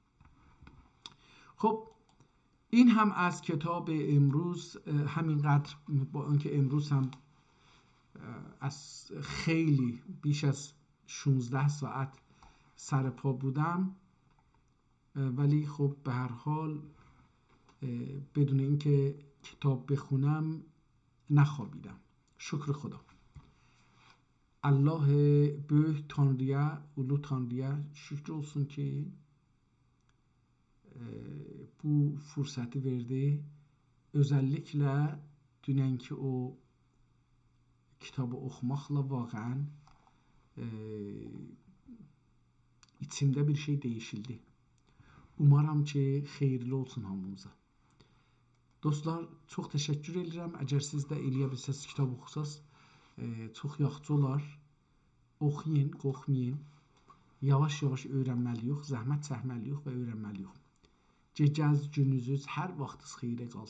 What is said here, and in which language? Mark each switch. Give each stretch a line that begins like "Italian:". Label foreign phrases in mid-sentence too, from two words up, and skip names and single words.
Persian: خب این هم از کتاب امروز همینقدر، با اینکه امروز هم از خیلی بیش از 16 ساعت سر پا بودم، ولی خب به هر حال بدون اینکه کتاب بخونم نخوابیدم. شکر خدا.
Turkish: Allah büyük Tanrı'ya, ulu Tanrı'ya şükür olsun ki bu fırsatı verdi. Özellikle dünenki o kitabı okumakla vaaqan içimde bir şey değişildi. Umarım ki
Azerbaijani: xeyirli olsun hamımıza. Dostlar, çox təşəkkür edirəm. Əgər siz də eləyə bilsəz, kitab oxusaz, çox yaxşı olar. Oxuyun, qorxmayın. Yavaş-yavaş öyrənməliyik, zəhmət çəkməliyik və öyrənməliyik. Gecəniz, gününüz hər vaxtınız xeyrə qalsın.